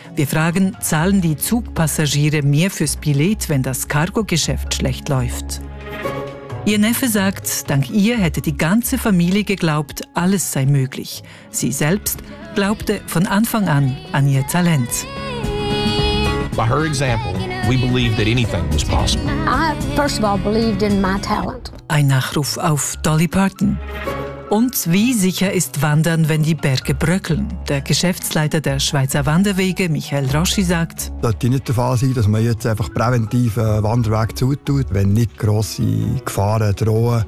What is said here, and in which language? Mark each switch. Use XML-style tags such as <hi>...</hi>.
<de>Wir fragen, zahlen die Zugpassagiere mehr fürs Billett, wenn das Cargo-Geschäft schlecht läuft? Ihr Neffe sagt, dank ihr hätte die ganze Familie geglaubt, alles sei möglich. Sie selbst glaubte von Anfang an ihr Talent.</de> <en>By her example, we believed that anything was possible. I first of all believed in my talent.</en> <de>Ein Nachruf auf Dolly Parton. Und wie sicher ist Wandern, wenn die Berge bröckeln? Der Geschäftsleiter der Schweizer Wanderwege, Michael Roschi, sagt: Das ist nicht der Fall, dass man jetzt einfach präventiv einen Wanderweg zutut, wenn nicht grosse Gefahren drohen.</de>